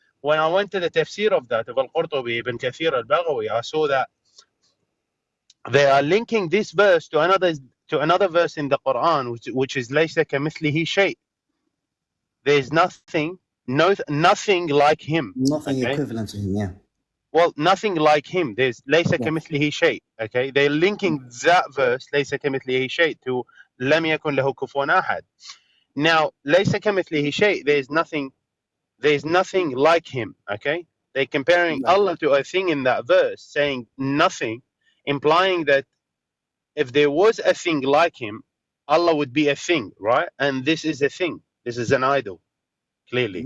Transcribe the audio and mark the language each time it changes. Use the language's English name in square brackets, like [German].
[English] When I went to the tafsir of that, of Al-Qurtubi, Ibn Kathir al-Baghawi, I saw that they are linking this verse to another verse in the Quran, which is [Arabic] لَيْسَ كَمِثْلِهِ شَيْءٍ. [English] There's nothing like him. Nothing equivalent to him, yeah. Well, nothing like him. There's [Arabic] لَيْسَ كَمِثْلِهِ شَيْءٍ. [English] Okay, they're linking that verse لَيْسَ كَمِثْلِهِ شَيْءٍ to [Arabic] لَمْ يَكُنْ لَهُ كُفُوًا أَحَدٌ. [English] Now, [Arabic] لَيْسَ كَمِثْلِهِ شَيْءٍ, [English] there's nothing like him. Okay, they're comparing Allah to a thing in that verse, saying nothing, implying that if there was a thing like him, Allah would be a thing, right? And this is a thing. This is an idol, clearly.